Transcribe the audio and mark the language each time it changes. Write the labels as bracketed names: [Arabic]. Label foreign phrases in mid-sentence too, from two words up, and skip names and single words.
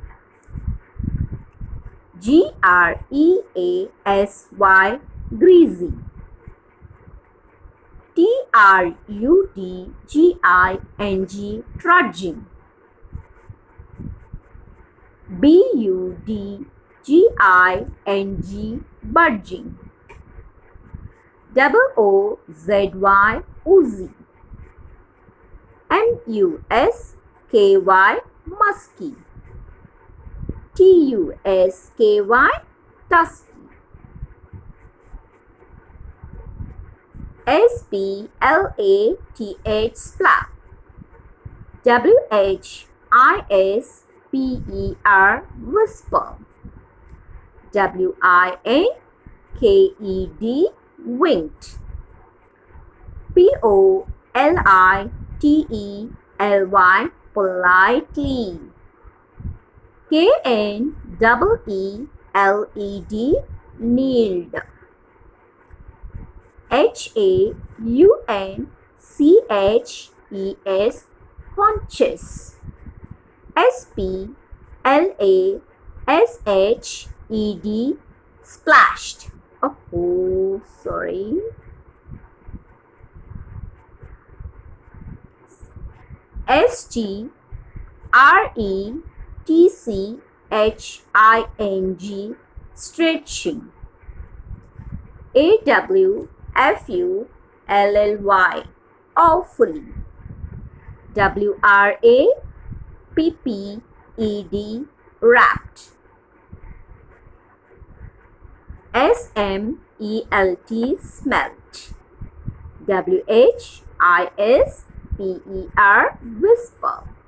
[English] G-R-E-A-S-Y, greasy. T-R-U-D-G-I-N-G, trudging. B-U-D-G-I-N-G, budging. O-O-Z-Y, oozy. M-U-S-K-Y, musky. T-U-S-K-Y, tusky. S-P-L-A-T-H, splap. W-H-I-S-P-E-R, whisper. W-I-N-K-E-D, winked. P-O-L-I-T-E-L-Y, politely. K-N-E-E-L-E-D, kneeled. H-A-U-N-C-H-E-S, haunches. S-P-L-A-S-H-E-D, splashed. Oh, sorry. S-T-R-E-T-C-H-I-N-G, stretching. A-W-F-U-L-L-Y, awfully. WRAPPED, wrapped. SMELT, smelt. WHISPER, whisper.